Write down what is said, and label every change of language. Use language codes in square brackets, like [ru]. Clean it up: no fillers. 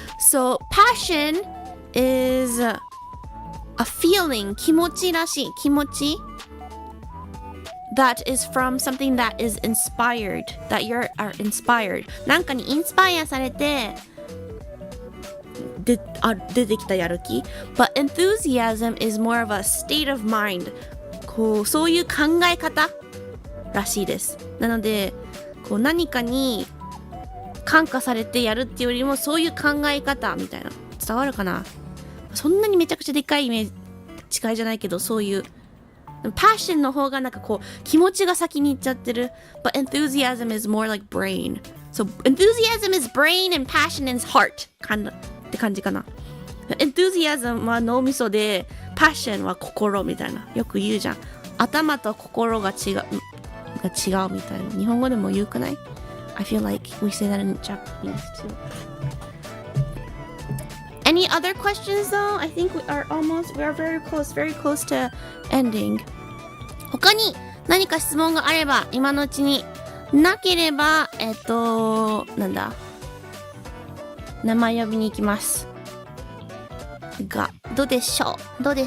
[en] So passion is a feeling, [ja] 気持ちらしい、気持ち [en] that is from something that is inspired, that you are inspired. [ja] なんかにインスパイアされて出てきたやる気。 [en] But enthusiasm is more of a state of mind. [ja] こう、そういう考え方らしいです。なので、こう何かに感化されてやるっていうよりもそういう考え方みたいな。伝わるかな？そんなにめちゃくちゃでかいイメージ近いじゃないけど、そういうpassion の方がなんかこう気持ちが先に行っちゃってる。 [en] But enthusiasm is more like brain. So enthusiasm is brain and passion is heart [ja] って感じかな。 enthusiasm は脳みそで passion は心みたいな。よく言うじゃん。頭と心が違うみたいな。日本語でも言うくない？ [en] I feel like we say that in Japanese too. Any other questions though? I think we are very close to ending. [ja] 他に何か質問があれば今のうちに、なければなんだ、名前呼びに行きますが、どうでしょう。